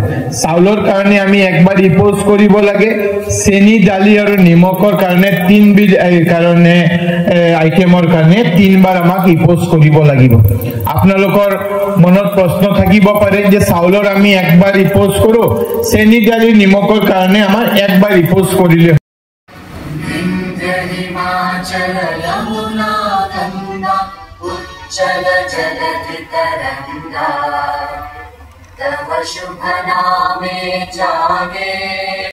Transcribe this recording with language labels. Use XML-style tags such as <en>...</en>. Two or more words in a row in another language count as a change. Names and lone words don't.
<as>চাউলৰ কাৰণে আমি একবাৰ ৰিপ'জ কৰিব লাগে, চেনি, দালি আৰু নিমখৰ কাৰণে 3বিধ কাৰণে আইটেমৰ কাৰণে 3বাৰ আমাক ৰিপ'জ কৰিব লাগিব। আপোনালোকৰ মনত প্ৰশ্ন থাকিব পাৰে যে চাউলৰ আমি একবাৰ ৰিপ'জ কৰোঁ, চেনি, দালি, নিমখৰ কাৰণে আমাৰ একবাৰ ৰিপ'জ কৰিলে</as> <bn>হিমাচল যমুনা গঙ্গা উচ্ছল জলধি তরঙ্গ তব শুভ নামে জাগে।</bn>